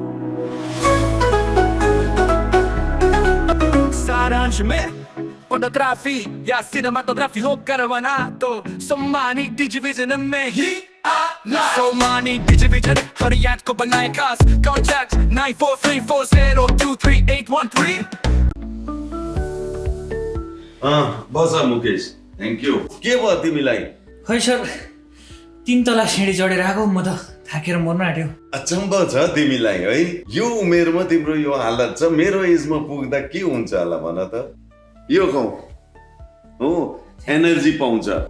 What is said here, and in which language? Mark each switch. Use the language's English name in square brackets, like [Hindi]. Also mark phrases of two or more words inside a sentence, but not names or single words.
[Hindi] सारांश में फोटोग्राफी या सिनेमाटोग्राफी हो करवाना तो सम्मानी डिजिविजन में ही आना। सम्मानी डिजिविजन हर याद को बनाए खास। कॉन्टैक्ट 9434023813। [Nepali] बस मुकेश थ्याङ्क यू के भयो तिमीलाई खै सर 3 तला सिँढी चढेर आएको म त थाकेर मर्न आँट्यो अचम्म छ तिमीलाई है यो उमेरमा तिम्रो यो हालत छ मेरो एजमा पुग्दा के हुन्छ होला भन त यो खाऊ हो एनर्जी पाउँछ